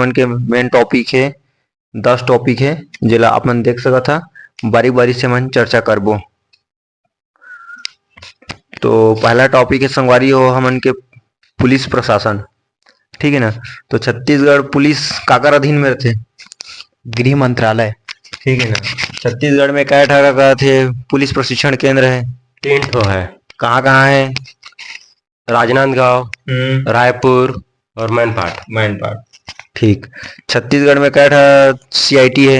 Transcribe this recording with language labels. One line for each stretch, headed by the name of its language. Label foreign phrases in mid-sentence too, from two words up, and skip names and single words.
Chhattisgarhi: हमन के मेन टॉपिक है 10 टॉपिक है, जेला आप मन देख सकत हा। बारी बारी से हमन चर्चा करबो। तो पहला टॉपिक है संगवारी हो हमन के पुलिस प्रशासन, ठीक है ना। तो छत्तीसगढ़ पुलिस काकर अधीन में रहते? गृह मंत्रालय, ठीक है ना। छत्तीसगढ़ में कई ठा का थे पुलिस प्रशिक्षण केंद्र है? 3 ठो है। कहाँ है? राजनांदगांव, रायपुर और मैनपाट। ठीक। छत्तीसगढ़ में कई ठा CIT है?